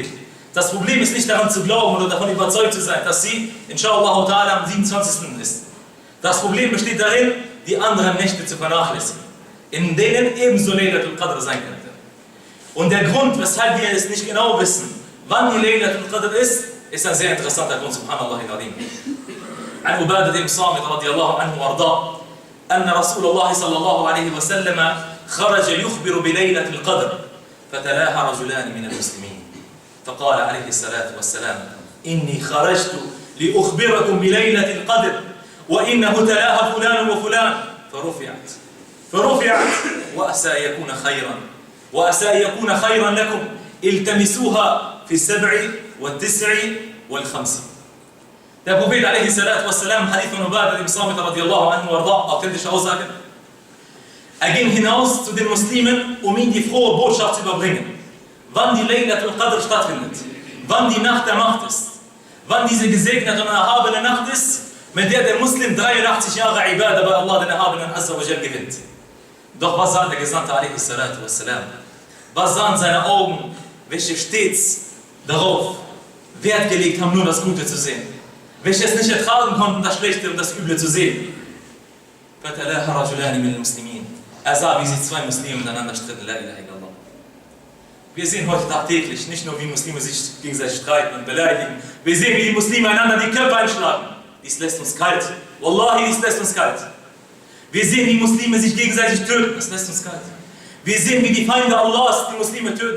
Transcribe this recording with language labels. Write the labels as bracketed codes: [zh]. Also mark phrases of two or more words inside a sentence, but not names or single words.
[de] Das Problem ist nicht daran zu glauben oder davon überzeugt zu sein, dass sie, [ar] إن شاء الله تعالى, [de] am 27. ist. Das Problem besteht darin, die anderen Nächte zu vernachlässigen, in denen ebenso [ar] ليلة القدر [de] sein könnte. Und der Grund, weshalb wir es nicht genau wissen, wann die [ar] ليلة القدر [de] ist ein sehr interessanter Grund, [ar] سبحان الله العظيم. عن عبادة بن صامت رضي الله عنه وارضاه أن رسول الله صلى الله عليه وسلم خرج يخبر بليلة القدر فتلاها رجلان من المسلمين فقال عليه الصلاة والسلام إني خرجت لأخبركم بليلة القدر وإنه تلاها فلان وفلان فرفعت وأسى يكون خيرا لكم التمسوها في 7 و9 و5. [de] Der Prophet [ar] عليه الصلاة والسلام, [de] Hadith von Ubadah ibn Samit [ar] رضي الله عنه وأرضاه, [de] authentische Aussage. Er ging hinaus zu den Muslimen, um ihnen die frohe Botschaft zu überbringen. Wann die [ar] ليلة القدر [de] stattfindet, wann die Nacht der Macht ist, wann diese gesegnete und erhabene Nacht ist, mit der Muslim 83 Jahre Ibadah bei Allah, den Erhabenen [ar] عز وجل, [de] gewinnt. Doch was sagt der Gesandte [ar] عليه الصلاة والسلام? [de] Was sahen seine Augen, welche stets darauf Wert gelegt haben, nur das Gute zu sehen? Welche es nicht ertragen konnten, das Schlechte und das Üble zu sehen? Er sah, wie sich 2 Muslime miteinander stritten. [ar] لا إله إلا الله. [de] Wir sehen heute tagtäglich nicht nur, wie Muslime sich gegenseitig streiten und beleidigen. Wir sehen, wie die Muslime einander die Köpfe einschlagen. Dies lässt uns kalt. Wallahi, dies lässt uns kalt. Wir sehen, wie Muslime sich gegenseitig töten. Das lässt uns kalt. Wir sehen, wie die Feinde Allahs die Muslime töten.